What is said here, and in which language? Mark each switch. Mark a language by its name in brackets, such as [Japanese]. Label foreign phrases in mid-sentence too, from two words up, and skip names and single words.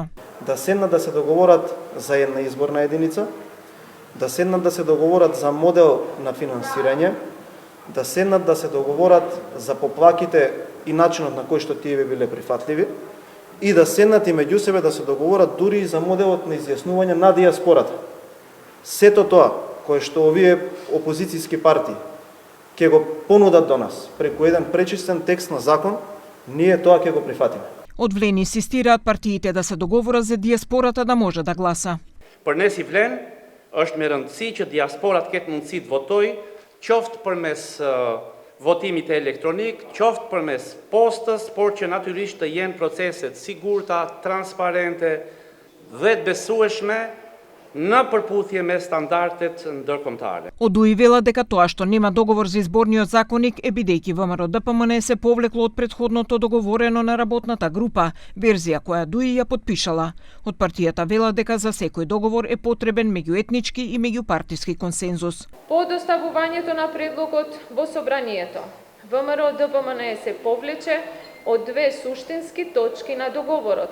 [Macedonian] Да седнат да се договорат за една изборна единица, да седнат да се договорат за модел на финансирање, да седнат да се договорат за поплаките и начинот на кој што тие би биле прифатливи, и да седнат и меѓу себе да се договорат дури и за моделот на изјаснување на диаспората. Сето тоа кое што овие опозицијски партии ќе го понудат до нас преку еден пречистен текст на закон, ние тоа ќе го прифатиме. Од влени инсистираат партиите да се договорат за диаспората да може да гласа. [Albanian] Për ne si vlen, është me rëndësi që diasporat ketë mundësi të votojë, qoftë përmes votimit elektronik, qoftë përmes postës, por që natyrisht të jenë proceset sigurta, transparente dhe të besueshme në përputhje me standardet ndërkombëtare. [Macedonian] Одуи вела дека тоа што нема договор за изборниот законник е бидејќи ВМРО-ДПМН се повлекло од претходното договорено на работната група, верзија која Дуи ја подпишала. Од партијата вела дека за секој договор е потребен меѓуетнички и меѓупартиски консензус. По доставувањето на предлогот во собранието, ВМРО-ДПМН се повлече од две суштински точки на договорот.